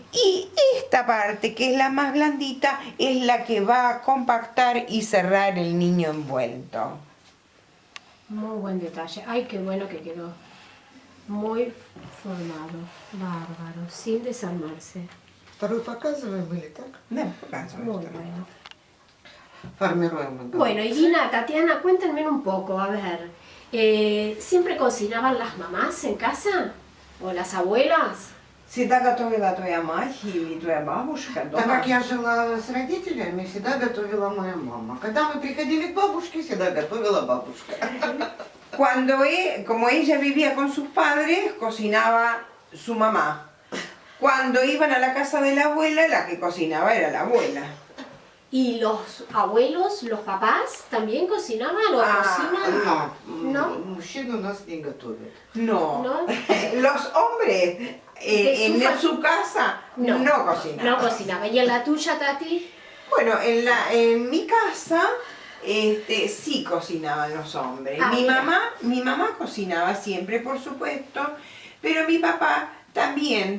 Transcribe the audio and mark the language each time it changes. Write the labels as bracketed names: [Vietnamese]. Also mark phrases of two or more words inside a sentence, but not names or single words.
[Spanish] Y esta parte, que es la más blandita, es la que va a compactar y cerrar el niño envuelto. Muy buen detalle. Ay, qué bueno que quedó. Muy formado. Bárbaro. Sin desarmarse. [Russian] Второй показываем или так? [Spanish] Muy bueno. [Russian] Формируем мы. [Spanish] Bueno, y Lina, Tatiana, cuéntenme un poco, a ver. ¿Siempre cocinaban las mamás en casa? ¿O las abuelas? [Russian] Всегда готовила твоя мать или твоя бабушка Так дома? как я жила с родителями, всегда готовила моя мама. Когда мы приходили к бабушке, всегда готовила бабушка. [Spanish] Como ella vivía con sus padres, cocinaba su mamá. Cuando iban a la casa de la abuela, la que cocinaba era la abuela. ¿Y los abuelos, los papás, también cocinaban o cocinan? [Russian] Но, [Spanish] No. [Russian] мужчины у нас не готовят. [Spanish] No, ¿No? los hombres en su casa no cocinaban. No cocinaban. ¿Y en la tuya, Tati? Bueno, en mi casa sí cocinaban los hombres. Ah, Mi mamá cocinaba siempre, por supuesto, pero mi papá también.